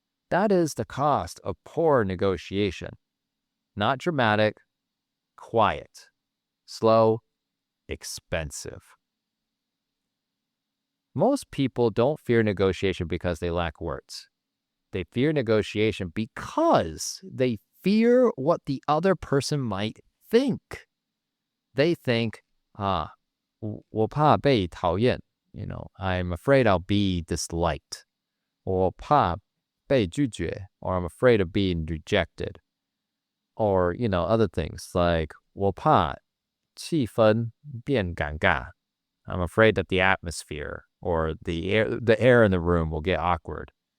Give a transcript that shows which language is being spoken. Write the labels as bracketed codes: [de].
[en] That is the cost of poor negotiation. Not dramatic, quiet, slow, expensive. Most people don't fear negotiation because they lack words. They fear negotiation because they fear what the other person might think. They think, [zh] 我怕被讨厌. [en] I'm afraid I'll be disliked. [zh] 我怕被拒绝, [en] or I'm afraid of being rejected. Or, other things like [zh] 我怕气氛变尴尬. [en] I'm afraid that the atmosphere or the air in the room will get awkward.